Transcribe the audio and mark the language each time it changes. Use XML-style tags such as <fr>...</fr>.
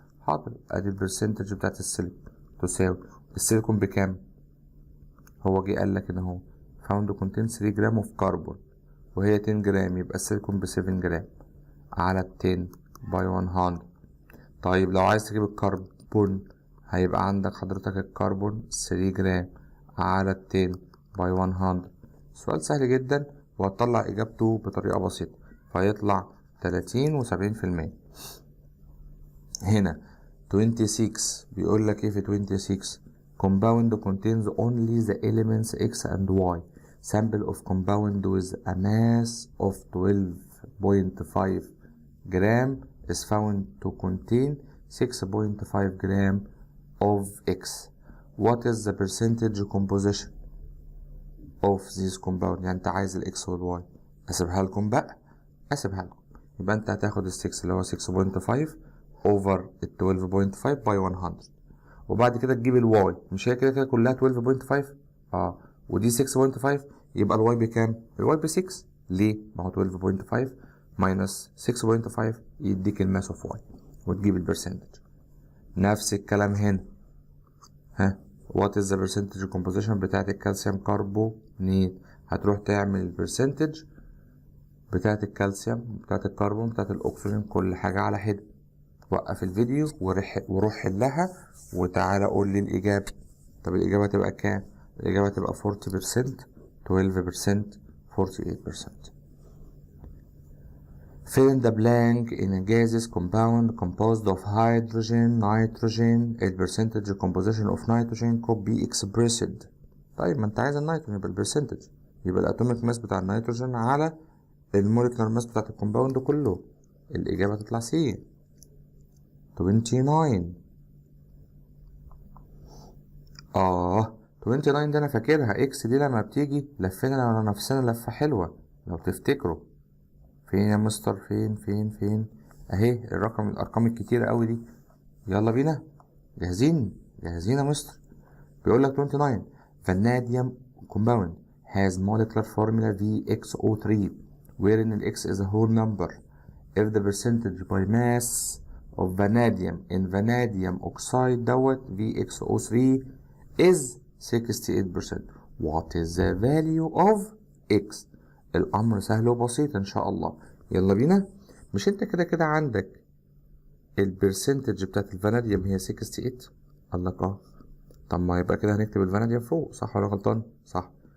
<ar>حاضر ادي البرسنتج بتاعة السيليكون تساوي السيليكون بكام؟ هو جه قال لك ان هو</ar> <en>found to contain</en> <ar>3 جرام</ar> <en>of carbon</en> <ar>وهي 10 جرام يبقى السيليكون ب 7 جرام على 10 باي 100. طيب لو عايز تجيب الكربون هيبقى عندك حضرتك الكربون 3 جرام على 10 باي 100. سؤال سهل جدا وهتطلع اجابته بطريقة بسيطة فيطلع 30 و70%. هنا 26 بيقول لك ايه في 26</ar> <en>compound contains only the elements X and Y. sample of compound with a mass of 12.5 gram is found to contain 6.5 gram of X. What is the percentage composition of this compound؟</en> <ar>يعني انت عايز ال X وال Y. اسيبها لكم بقى اسيبها لكم. يبقى انت هتاخد ال 6 اللي هو 6.5 over ال 12.5 باي 100 وبعد كده تجيب الواي. مش هي كده كده كلها 12.5 ودي 6.5 يبقى الواي بكام؟ الواي ب 6. ليه؟ ما هو 12.5 minus 6.5 يديك الماس اوف واي وتجيب البرسنتج. نفس الكلام هنا.</ar> <en>what is the percentage composition</en> <ar>بتاعت الكالسيوم كربونيت؟ هتروح تعمل البرسنتج بتاعت الكالسيوم بتاعت الكربون بتاعت الاكسجين كل حاجة على حدة. وقف الفيديو وروح حلها وتعالى قول لي الإجابة. طب الإجابة تبقى كام؟ الإجابة تبقى 40% 12% 48%.</ar> <en>fill in the blank in a gaseous compound composed of hydrogen, nitrogen. The percentage composition of nitrogen could be expressed.</en> <ar>طيب ما انت عايز النيتروجين يبقى البرسنتج، يبقى الاتوميك ماس بتاع النيتروجين على الموليكولار ماس بتاعت الكومباوند كله. الإجابة تطلع سي 29. 29 دي أنا فاكرها، إكس دي لما بتيجي لفينا على نفسنا لفة حلوة لو تفتكروا. فين يا مستر؟ فين أهي الأرقام الكتيرة أوي دي. يلا بينا، جاهزين يا مستر. بيقولك</ar> <en>29 vanadium compound has molecular formula VXO3 wherein X is a whole number. If the percentage by mass of vanadium in vanadium oxide dot VXO3 is 68%. What is the value of X؟</en> <ar>الأمر سهل وبسيط إن شاء الله. يلا بينا. مش أنت كده عندك البرسنتج بتاعت الفاناديوم هي 68؟ قال لك طب ما يبقى كده هنكتب الفاناديوم فوق، صح ولا غلطان؟ صح.</ar>